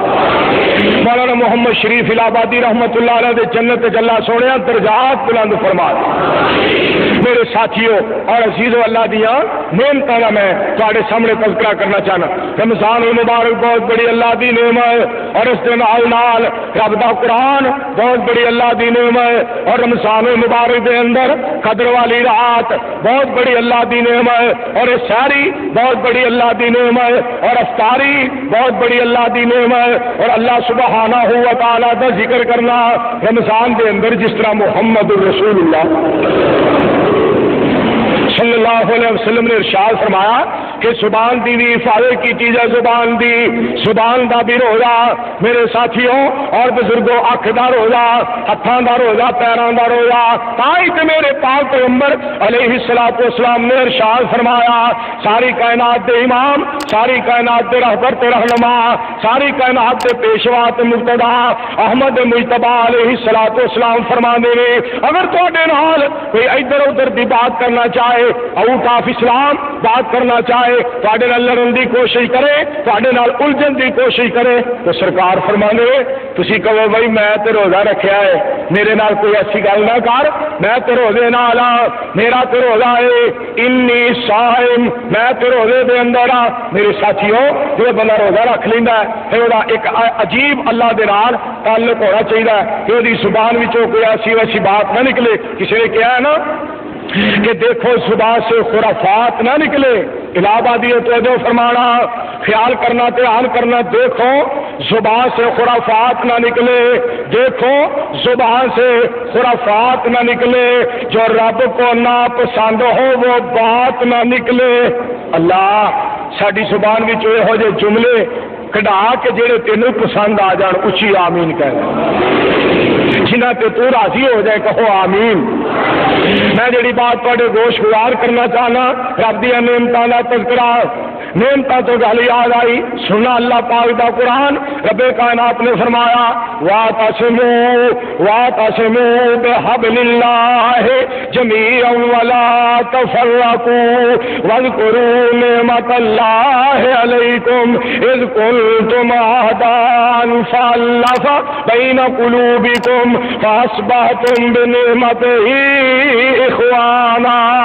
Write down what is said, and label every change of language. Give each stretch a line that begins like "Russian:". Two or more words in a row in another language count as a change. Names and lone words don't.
Punjabi: مولانا محمد شریف الہ آبادی رحمت اللہ علیہ دے جنت اللہ سونے درجات بلند فرما دے. میرے ساتھیوں اور عزیزو اللہ دیا نعمتاں دا میں تواڈے سامنے تذکرہ کرنا چاہنا. رمضان المبارک بہت بڑی اللہ دی نعمت اور اس دے نال رب دا قرآن بہت بڑی اللہ دی نعمت اور رمضان المبارک دے اندر قدر والی رات بہت بڑی اللہ دی نعمت اور اس ساری بہت بڑی اللہ دی نعمت اور افطاری بہت بڑی اللہ دی نعمت اور اللہ سبحانہ و تعالی دا ذکر کرنا رمضان دے اندر جس طرح محمد الرسول اللہ صلی اللہ علیہ وسلم نے ارشاد فرمایا کہ زبان دی بھی حفاظت کی چیز ہے. زبان دا بھی روزہ میرے ساتھیوں اور بزرگوں اکھ دا روزہ ہتھاں دا روزہ پیراں دا روزہ تائی تے میرے پاک پیغمبر علیہ الصلوۃ والسلام نے ارشاد فرمایا ساری کائنات دے امام ساری کائنات دے رہبر تے رہنما ساری کائنات دے پیشوا تے مقتدا احمد مجتبی علیہ الصلوۃ والسلام فرماندے نے اگر تواڈے نال کوئی ادھر ادھر دی بات کرنا چاہے
English: out of Islam
Punjabi: بات کرنا چاہے تواڈے نال لڑن دی کوشش کرے تواڈے نال الجھن دی کوشش کرے تو سرکار فرماندے تسی کہو بھائی میں تے روزہ رکھیا ہے میرے نال کوئی ایسی گل نہ کر میں تے روزے نال میرا تے روزہ ہے
Arabic: انی صائم
Punjabi: میں تے روزے دے اندر میرے ساتھیوں جو بندہ روزہ رکھ لیندا ہے تے او دا ایک عجیب اللہ دے نال تعلق ہونا چاہیے کہ دی زبان وچوں کوئی ایسی ویسی بات نہ نکلے.
Urdu: کسی نے کہا ہے نا کہ دیکھو زبان سے خرافات نہ نکلے. الہ آبادی توجہ فرمانا خیال کرنا دھیان کرنا دیکھو زبان سے خرافات نہ نکلے دیکھو زبان سے خرافات نہ نکلے جو رب کو ناپسند ہو وہ بات نہ نکلے.
Punjabi: اللہ ساری زبان وچ یہو جہے جملے کڈا کے جڑے تینوں پسند آ جان اچھی آمین کہنا، جنہ تے تو راضی ہو جائے کہو آمین۔ میں جڑی بات تواڈے گوش گزار کرنا چاہنا، رب دی نعمتاں دا تذکرہ، نعمتاں تو گل یاد آئی، سننا اللہ پاک دا قرآن، رب کائنات نے فرمایا
Arabic: وَاعْتَصِمُوا بِحَبْلِ اللَّهِ جَمِيعًا وَلَا تَفَرَّقُوا وَاذْكُرُوا نِعْمَةَ اللَّهِ عَلَيْكُمْ إِذْ كُنتُمْ أَعْدَاءً فَأَلَّفَ بَيْنَ قُلُوبِكُمْ فَأَصْبَحْتُمْ بِنِعْمَتِهِ إِخْوَانًا